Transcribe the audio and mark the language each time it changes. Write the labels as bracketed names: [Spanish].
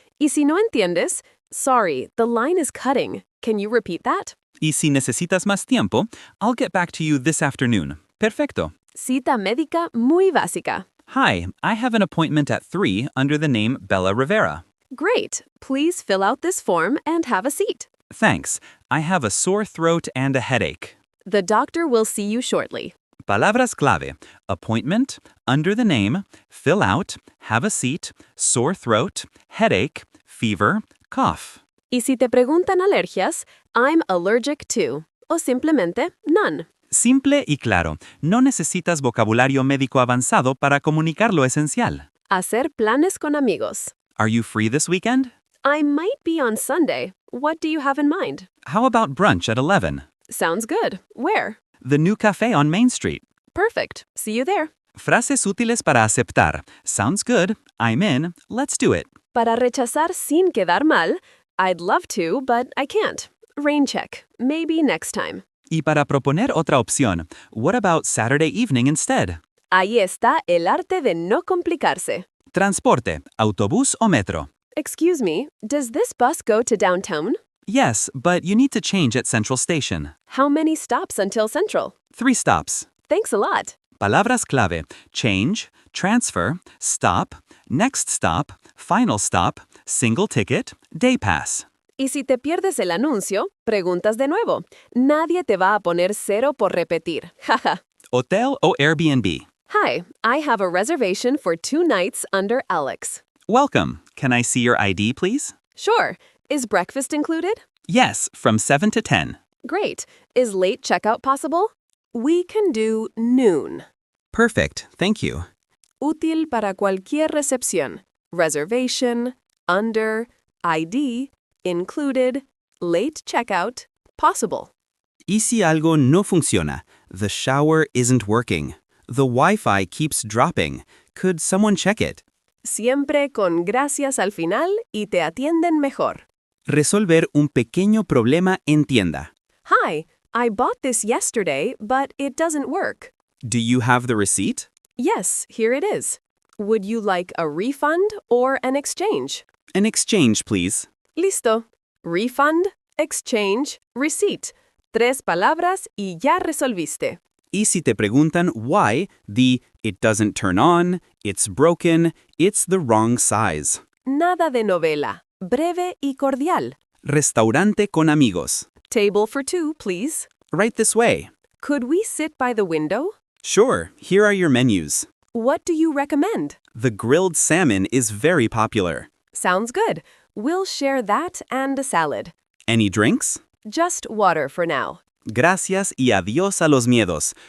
[Spanish] Y si no entiendes, [English] sorry, the line is cutting. Can you repeat that? [Spanish] Y si necesitas más tiempo, [English] I'll get back to you this afternoon. [Spanish] Perfecto. Cita médica muy básica. [English] Hi, I have an appointment at 3 under the name Bella Rivera. Great. Please fill out this form and have a seat. Thanks. I have a sore throat and a headache. The doctor will see you shortly. [Spanish] Palabras clave. [English] Appointment, under the name, fill out, have a seat, sore throat, headache, fever, cough. [Spanish] Y si te preguntan alergias, [English] I'm allergic to. [Spanish] O simplemente [English] none. [Spanish] Simple y claro. No necesitas vocabulario médico avanzado para comunicar lo esencial. Hacer planes con amigos. [English] Are you free this weekend? I might be on Sunday. What do you have in mind? How about brunch at 11? Sounds good. Where? The new cafe on Main Street. Perfect. See you there. [Spanish] Frases útiles para aceptar. [English] Sounds good. I'm in. Let's do it. [Spanish] Para rechazar sin quedar mal, [English] I'd love to, but I can't. Rain check. Maybe next time. [Spanish] Y para proponer otra opción, [English] what about Saturday evening instead? [Spanish] Ahí está el arte de no complicarse. Transporte, autobús o metro. [English] Excuse me, does this bus go to downtown? Yes, but you need to change at Central Station. How many stops until Central? 3 stops. Thanks a lot. [Spanish] Palabras clave. [English] Change, transfer, stop, next stop, final stop, single ticket, day pass. [Spanish] Y si te pierdes el anuncio, preguntas de nuevo. Nadie te va a poner 0 por repetir. Jaja. Hotel o Airbnb. [English] Hi, I have a reservation for 2 nights under Alex. Welcome. Can I see your ID, please? Sure. Is breakfast included? Yes, from 7 to 10. Great. Is late checkout possible? We can do noon. Perfect, thank you. [Spanish] Útil para cualquier recepción. [English] Reservation, under, ID, included, late checkout, possible. [Spanish] ¿Y si algo no funciona? [English] The shower isn't working. The Wi-Fi keeps dropping. Could someone check it? [Spanish] Siempre con gracias al final y te atienden mejor. Resolver un pequeño problema en tienda. [English] Hi, I bought this yesterday, but it doesn't work. Do you have the receipt? Yes, here it is. Would you like a refund or an exchange? An exchange, please. [Spanish] Listo. [English] Refund, exchange, receipt. [Spanish] 3 palabras y ya resolviste. Y si te preguntan [English] why, it doesn't turn on, it's broken, it's the wrong size. [Spanish] Nada de novela. Breve y cordial. Restaurante con amigos. [English] Table for 2, please. Right this way. Could we sit by the window? Sure, here are your menus. What do you recommend? The grilled salmon is very popular. Sounds good. We'll share that and a salad. Any drinks? Just water for now. [Spanish] Gracias y adiós a los miedos.